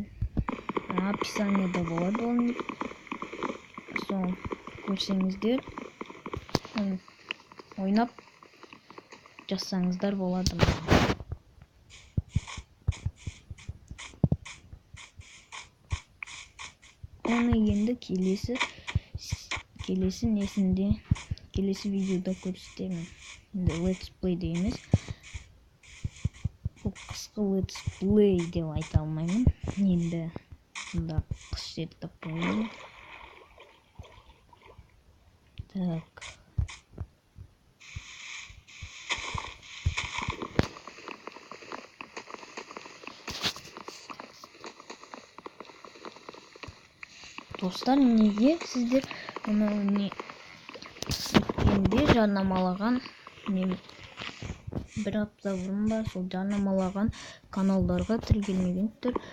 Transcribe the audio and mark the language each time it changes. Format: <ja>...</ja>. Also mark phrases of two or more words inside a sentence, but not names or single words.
<kk>Описаниеда болады ол ник. Сол көрсеңіздер, ойнап жазсаңыздар болады. Оны енді келесі видеода көрсетемін. Енді</kk> <en>let's play</en> <kk>дейміз. Бұл қысқы</kk> <en>let's play</en> <kk>деп айта алмаймын. Енді бұнда қыс жер таппаймын. Так. Достар, неге сіздер өткенде жарнамалаған, мен бір апта бұрын ба сол жарнамалаған каналдарға тіркелмегендер.</kk>